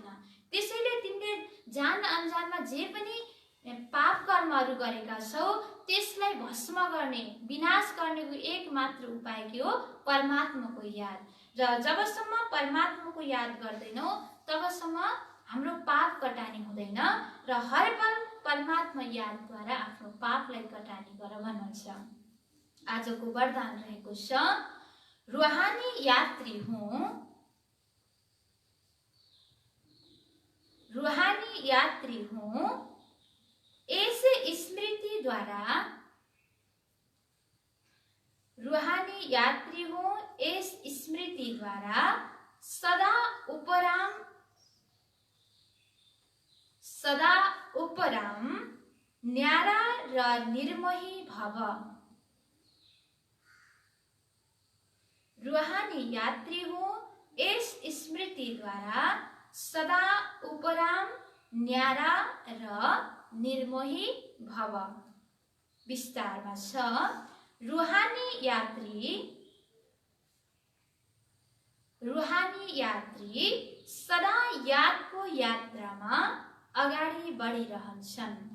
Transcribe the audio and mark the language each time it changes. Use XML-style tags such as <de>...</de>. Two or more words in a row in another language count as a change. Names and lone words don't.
<ne>त्यसैले तिमीले जान अनजानमा जे पनि पाप कर्महरू गरेका छौ त्यसलाई भस्म गर्ने विनाश गर्नेको एकमात्र उपाय के हो? परमात्माको याद। र जबसम्म परमात्माको याद गर्दैनौ तबसम्म हाम्रो पाप कटानी हुँदैन र हर पल परमात्मा यादद्वारा आफ्नो पापलाई कटानी गर भन्नुहुन्छ। आजको वरदान रहेको छ,</ne> <hi>रूहानी यात्री हूँ। रूहानी यात्री हूँ। इस स्मृति द्वारा रूहानी यात्री हूँ। इस स्मृति द्वारा सदा उपराम न्यारा र निर्मोही भव। रूहानी यात्री हूँ। इस स्मृति द्वारा सदा उपराम न्यारा र निर्मोही भव।</hi> <ne>विस्तारमा छ, रूहानी यात्री सदा यादको यात्रामा अगाडि बढिरहन्छन्।</ne>